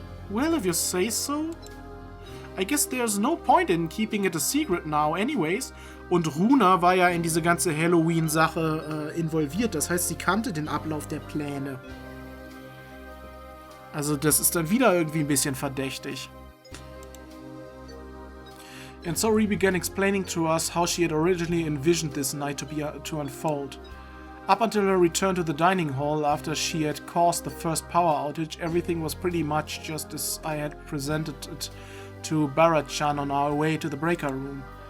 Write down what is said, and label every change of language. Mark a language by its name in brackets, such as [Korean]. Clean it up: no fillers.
[English] Well, if you say so. I guess there's no point in keeping it a secret now anyways. [German] Und Runa war ja in diese ganze Halloween-Sache involviert. Das heißt, sie kannte den Ablauf der Pläne. Also das ist dann wieder irgendwie ein bisschen verdächtig. [English] And so Rie began explaining to us how she had originally envisioned this night to unfold. Up until her return to the dining hall after she had caused the first power outage, everything was pretty much just as I had presented it to Bara-chan on our way to the breaker room.